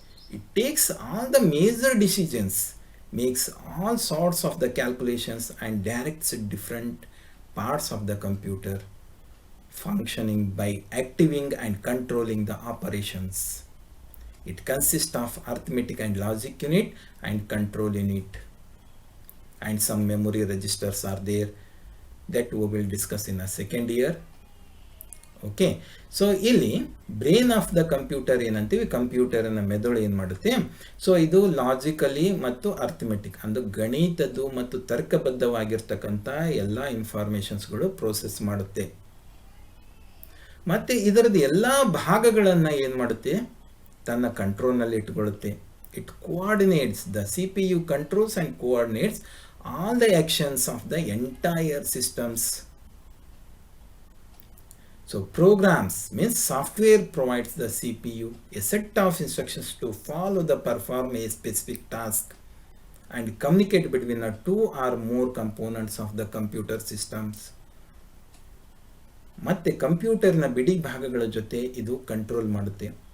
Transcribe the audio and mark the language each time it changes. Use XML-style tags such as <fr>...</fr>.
<en>It takes all the major decisions, makes all sorts of the calculations, and directs different parts of the computer functioning by activating and controlling the operations. It consists of arithmetic and logic unit and control unit, and some memory registers are there that we will discuss in a second year.</en> <kn>Okay, so ಇಲ್ಲಿ</kn> <en>brain of the computer</en> <kn>ಏನಂತೀವಿ? ಕಂಪ್ಯೂಟರಿನ ಮೆದುಳು ಏನು ಮಾಡುತ್ತೆ? So ಇದು logically ಮತ್ತು arithmetic ಅಂದ್ರೆ ಗಣಿತದ್ದು ಮತ್ತು ತರ್ಕಬದ್ಧವಾಗಿರ್ತಕ್ಕಂಥ ಎಲ್ಲ ಇನ್ಫಾರ್ಮೇಷನ್ಸ್ಗಳು ಪ್ರೋಸೆಸ್ ಮಾಡುತ್ತೆ. ಮತ್ತು ಇದರದ್ದು ಎಲ್ಲ ಭಾಗಗಳನ್ನು ಏನು ಮಾಡುತ್ತೆ? ತನ್ನ ಕಂಟ್ರೋಲ್ನಲ್ಲಿ ಇಟ್ಕೊಳ್ಳುತ್ತೆ.</kn> <en>It coordinates, the CPU controls and coordinates all the actions of the entire systems. So programs means software provides the CPU a set of instructions to follow the perform a specific task and communicate between the two or more components of the computer systems.</en> <kn>ಮತ್ತೆ ಕಂಪ್ಯೂಟರ್ನ ಬಿಡಿ ಭಾಗಗಳ ಜೊತೆ ಇದು control ಮಾಡುತ್ತೆ.</kn>